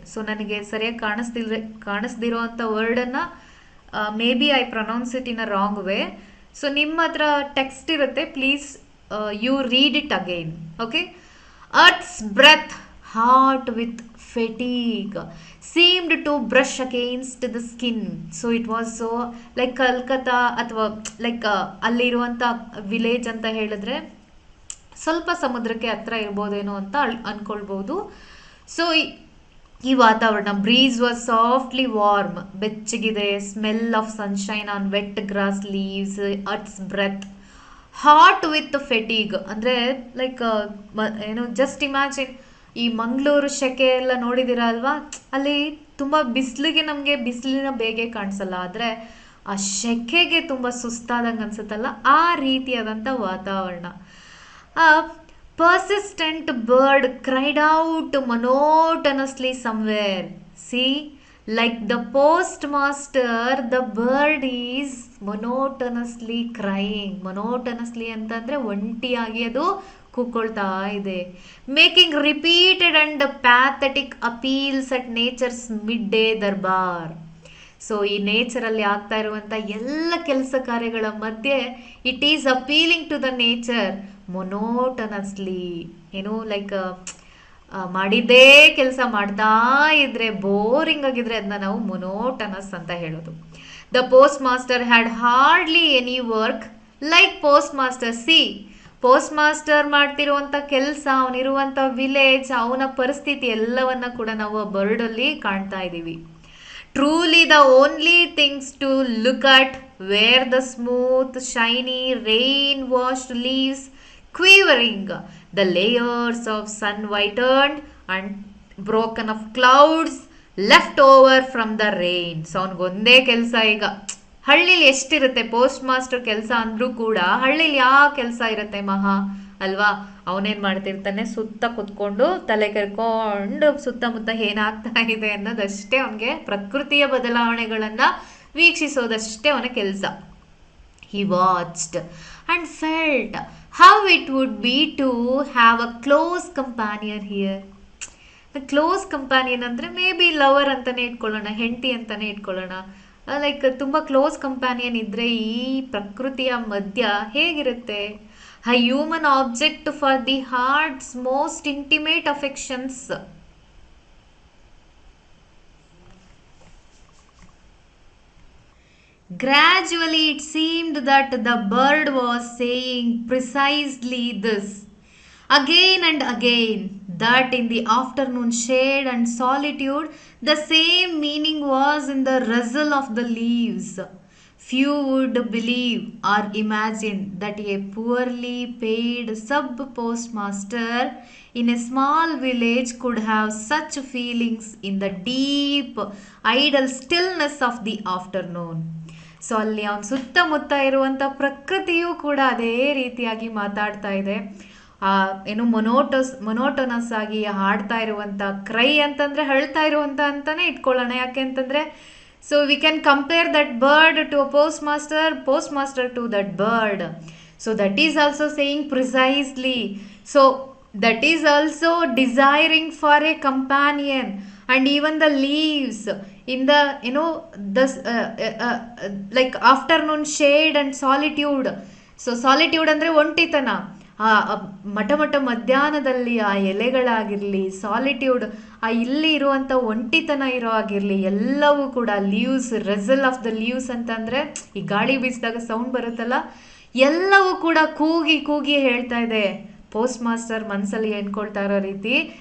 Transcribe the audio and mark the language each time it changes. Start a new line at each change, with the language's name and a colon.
Kannada: So ನನಗೆ ಸರಿಯಾಗಿ ಕಾಣಿಸ್ದಿರೋ ಅಂಥ ವರ್ಡನ್ನು
English: May be I pronounce it in a wrong way.
Kannada: So ನಿಮ್ಮ ಹತ್ರ ಟೆಕ್ಸ್ಟ್ ಇರುತ್ತೆ,
English: Please you read it again. Okay. Earth's breath hot with fatigue seemed to brush against the skin. So it was so like
Kannada: Calcutta ಅಥವಾ like ಅಲ್ಲಿರುವಂಥ village ಅಂತ ಹೇಳಿದ್ರೆ ಸ್ವಲ್ಪ ಸಮುದ್ರಕ್ಕೆ ಹತ್ರ ಇರ್ಬೋದೇನೋ ಅಂತ ಅನ್ಕೊಳ್ಬೋದು. ಸೊ ಈ ವಾತಾವರಣ,
English: breeze was softly warm,
Kannada: ಬೆಚ್ಚಗಿದೆ,
English: Smell of sunshine on wet grass leaves, earth's breath hot with fatigue.
Kannada: ಅಂದರೆ ಲೈಕ್ ಜಸ್ಟ್ ಇಮ್ಯಾಜಿನ್, ಈ ಮಂಗಳೂರು ಸೆಕೆ ಎಲ್ಲ ನೋಡಿದ್ದೀರಾ ಅಲ್ವಾ, ಅಲ್ಲಿ ತುಂಬ ಬಿಸಿಲಿಗೆ ನಮಗೆ ಬಿಸಿಲಿನ ಬೇಗೆ ಕಾಣಿಸಲ್ಲ, ಆದರೆ ಆ ಸೆಕೆಗೆ ತುಂಬ ಸುಸ್ತಾದಂಗೆ ಅನ್ಸುತ್ತಲ್ಲ, ಆ ರೀತಿಯಾದಂಥ ವಾತಾವರಣ.
English: A persistent bird cried out monotonously somewhere. See, like the postmaster, the bird is monotonously crying.
Kannada: Monotonously ಅಂತಂದ್ರೆ ಒಂಟಿಯಾಗಿ ಅದು ಕೂಕೊಳ್ತಾ ಇದೆ.
English: Making repeated and pathetic appeals at nature's midday darbar.
Kannada: So ಈ ನೇಚರಲ್ಲಿ ಆಗ್ತಾ ಇರುವಂಥ ಎಲ್ಲ ಕೆಲಸ ಕಾರ್ಯಗಳ ಮಧ್ಯೆ
English: It is appealing to the nature monotonously.
Kannada: Like ಮಾಡಿದ್ದೇ ಕೆಲಸ ಮಾಡ್ತಾ ಇದ್ರೆ, ಬೋರಿಂಗ್ ಆಗಿದ್ರೆ ಅದನ್ನ ನಾವು ಮೊನೋಟನಸ್ ಅಂತ ಹೇಳೋದು.
English: The post master had hardly any work like post master.
Kannada: C, post master ಮಾಡ್ತಿರುವಂಥ ಕೆಲಸ, ಅವನಿರುವಂಥ ವಿಲೇಜ್, ಅವನ ಪರಿಸ್ಥಿತಿ ಎಲ್ಲವನ್ನ ಕೂಡ ನಾವು ಬರ್ಡಲ್ಲಿ ಕಾಣ್ತಾ ಇದ್ದೀವಿ.
English: Truly the only things to look at were the smooth, shiny, rain-washed leaves quivering, the layers of sun-whitened and broken of clouds left over from the rain.
Kannada: So ಅವನಿಗೊಂದೇ ಕೆಲಸ ಈಗ. ಹಳ್ಳಿಲಿ ಎಷ್ಟಿರುತ್ತೆ ಪೋಸ್ಟ್ ಮಾಸ್ಟರ್ ಕೆಲಸ ಅಂದ್ರೂ ಕೂಡ, ಹಳ್ಳಿಲಿ ಯಾವ ಕೆಲಸ ಇರುತ್ತೆ ಮಹಾ ಅಲ್ವಾ? ಅವನೇನು ಮಾಡ್ತಿರ್ತಾನೆ, ಸುತ್ತ ಕುತ್ಕೊಂಡು ತಲೆ ಕೆರ್ಕೊಂಡು ಸುತ್ತಮುತ್ತ ಏನಾಗ್ತಾ ಇದೆ ಅನ್ನೋದಷ್ಟೇ ಅವನಿಗೆ, ಪ್ರಕೃತಿಯ ಬದಲಾವಣೆಗಳನ್ನು ವೀಕ್ಷಿಸೋದಷ್ಟೇ ಅವನ ಕೆಲಸ.
English: He watched and felt how it would be to have a close companion here.
Kannada: Close companion ಅಂದರೆ ಮೇ ಬಿ ಲವರ್ ಅಂತಲೇ ಇಟ್ಕೊಳ್ಳೋಣ, ಹೆಂಡತಿ ಅಂತಲೇ ಇಟ್ಕೊಳ್ಳೋಣ. ಲೈಕ್ ತುಂಬ ಕ್ಲೋಸ್ ಕಂಪ್ಯಾನಿಯನ್ ಇದ್ದರೆ ಈ ಪ್ರಕೃತಿಯ ಮಧ್ಯ ಹೇಗಿರುತ್ತೆ?
English: a human object for the heart's most intimate affections. Gradually it seemed that the bird was saying precisely this again and again, that in the afternoon shade and solitude the same meaning was in the rustle of the leaves. Few would believe or imagine that a poorly paid sub-postmaster in a small village could have such feelings in the deep, idle stillness of the afternoon.
Kannada: So ಅಲ್ಲಿ ಅವನ ಸುತ್ತಮುತ್ತ ಇರುವಂಥ ಪ್ರಕೃತಿಯೂ ಕೂಡ ಅದೇ ರೀತಿಯಾಗಿ ಮಾತಾಡ್ತಾ ಇದೆ. ಏನು ಮೊನೋಟೋನಸ್ ಆಗಿ ಹಾಡ್ತಾ ಇರುವಂಥ ಕ್ರೈ ಅಂತಂದರೆ ಅಳ್ತಾ ಇರುವಂಥ ಅಂತಲೇ ಇಟ್ಕೊಳ್ಳೋಣ. ಯಾಕೆ ಅಂತಂದರೆ
English: so we can compare that bird to a postmaster to that bird. So that is also saying precisely. So that is also desiring for a companion. And even the leaves in the this like afternoon shade and solitude.
Kannada: So solitude ಅಂದರೆ ಒಂಟಿತನ. ಮಠ ಮಧ್ಯಾಹ್ನದಲ್ಲಿ ಆ ಎಲೆಗಳಾಗಿರಲಿ, solitude, ಇಲ್ಲಿ ಇರುವಂಥ ಒಂಟಿತನ ಇರೋ ಆಗಿರಲಿ, ಎಲ್ಲವೂ ಕೂಡ leaves,
English: rustle of the leaves
Kannada: ಅಂತಂದರೆ ಈ ಗಾಳಿ ಬೀಸಿದಾಗ ಸೌಂಡ್ ಬರುತ್ತಲ್ಲ, ಎಲ್ಲವೂ ಕೂಡ ಕೂಗಿ ಕೂಗಿ ಹೇಳ್ತಾ ಇದೆ ಪೋಸ್ಟ್ ಮಾಸ್ಟರ್ ಮನಸ್ಸಲ್ಲಿ ಎಣ್ಕೊಳ್ತಾ ಇರೋ ರೀತಿ.